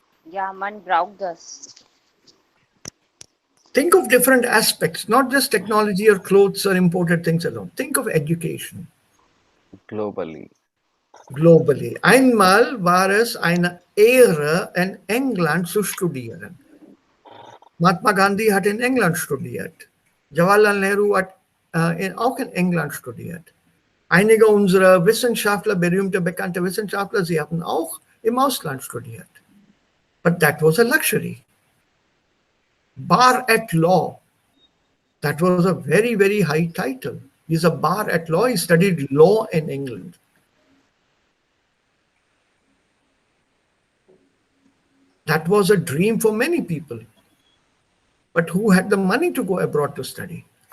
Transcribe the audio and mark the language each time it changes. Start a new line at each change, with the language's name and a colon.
German: Ja, man braucht das.
English: Think of different aspects, not just technology or clothes or imported things alone. Think of education. Globally.
German: Einmal war es eine Ehre, in England zu studieren. Mahatma Gandhi hat in England studiert. Jawaharlal Nehru hat auch in England studiert. Einige unserer Wissenschaftler, berühmte, bekannte Wissenschaftler, sie haben auch im Ausland studiert.
English: But that was a luxury. Bar at law, that was a very, very high title. He's a bar at law. He studied law in England. That was a dream for many people. But who had the money to go abroad to study?